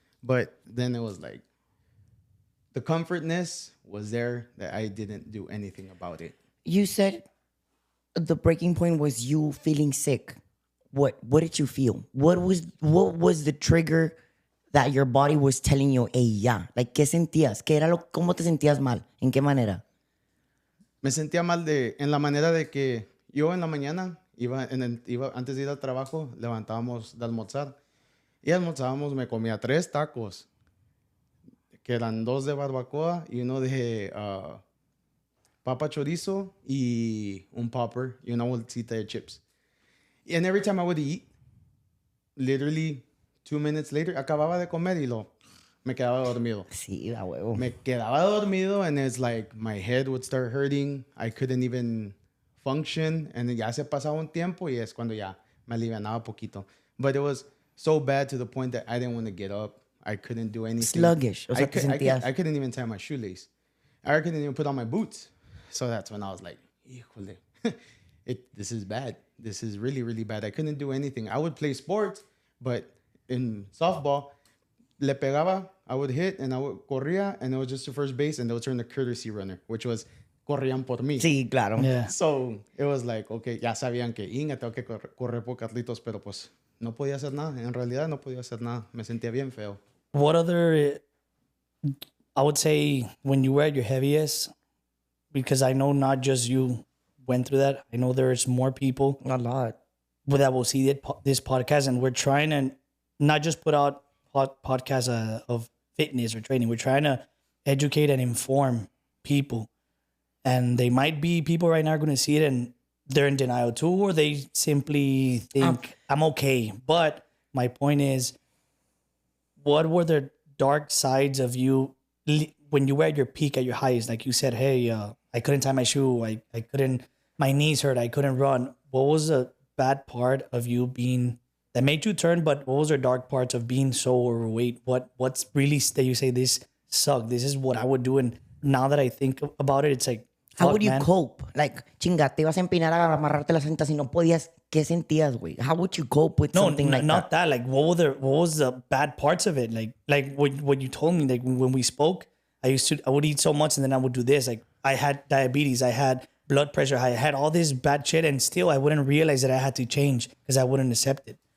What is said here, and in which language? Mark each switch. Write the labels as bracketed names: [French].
[English] But then it was like, the comfortness was there that I didn't do anything about it. You said the breaking point was you feeling sick. What did you feel? What was the trigger that your body was telling you, hey, ya? [Spanish] Like, ¿qué sentías? ¿Cómo te sentías mal? ¿En qué manera? Me sentía mal en la manera de que yo en la mañana iba antes de ir al trabajo, levantábamos de almorzar y almorzábamos, me comía 3 tacos. Que eran 2 de barbacoa y uno de papa chorizo y un popper y una bolsita de chips. [English] And every time I would eat, literally 2 minutes later, acababa de comer y me quedaba dormido. [Spanish] Sí, a huevo. [English] Me quedaba dormido and it's like my head would start hurting. I couldn't even function. [Spanish] And ya se pasaba un tiempo y es cuando ya me alivianaba poquito. [English] But it was so bad to the point that I didn't want to get up. I couldn't do anything. [Spanish] Sluggish. O sea, [English] I couldn't even tie my shoelace. I couldn't even put on my boots. So that's when I was like, híjole, this is bad. This is really, really bad. I couldn't do anything. I would play sports, but in softball, le pegaba, I would hit, and I would corría, and it was just to first base, and they would turn the courtesy runner, which was corrían por mí. [Spanish] Sí, claro. [English] Yeah. [Spanish] So it was like, okay, ya sabían que tengo que correr por Carlitos, pero pues no podía hacer nada. En realidad no podía hacer nada. Me sentía bien feo. [English] What other, I would say, when you were at your heaviest, because I know not just you went through that. I know there's more people A lot. that will see this podcast, and we're trying to not just put out podcasts of fitness or training. We're trying to educate and inform people. And they might be people right now going to see it and they're in denial too, or they simply think, I'm okay. But my point is, what were the dark sides of you when you were at your peak, at your highest? Like you said, hey, I couldn't tie my shoe. I couldn't, my knees hurt. I couldn't run. What was the bad part of you being, that made you turn, but what was the dark parts of being so overweight? What's really that you say, this sucked, this is what I would do? And now that I think about it, it's like, how would you cope? [Spanish] Like, chinga, te ibas a empinar a amarrarte las cintas y no podías. ¿Qué sentías, güey? [English] How would you cope with something like that? No, not that. Like, what was the bad parts of it? Like what you told me, like when we spoke, I would eat so much and then I would do this. Like, I had diabetes, I had blood pressure, I had all this bad shit, and still I wouldn't realize that I had to change because I wouldn't accept it.